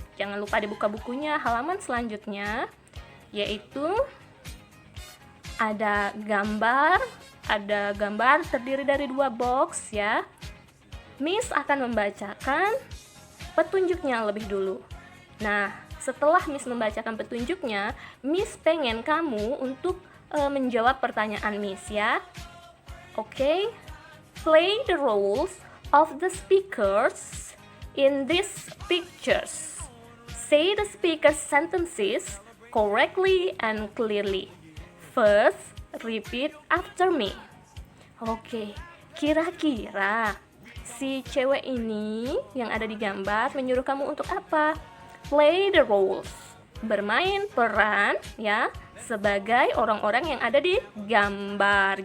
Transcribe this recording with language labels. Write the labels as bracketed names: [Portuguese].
[Indonesian] Jangan lupa dibuka bukunya. Halaman selanjutnya yaitu ada gambar terdiri dari 2 box ya. Miss akan membacakan petunjuknya lebih dulu. Nah, setelah Miss membacakan petunjuknya, Miss pengen kamu untuk menjawab pertanyaan Miss ya. [English] Oke, play the roles of the speakers in these pictures. Say the speaker's sentences correctly and clearly. First, repeat after me. [Indonesian] Oke, kira-kira si cewek ini yang ada di gambar menyuruh kamu untuk apa? [English] Play the roles, [Indonesian] bermain peran ya sebagai orang-orang yang ada di gambar.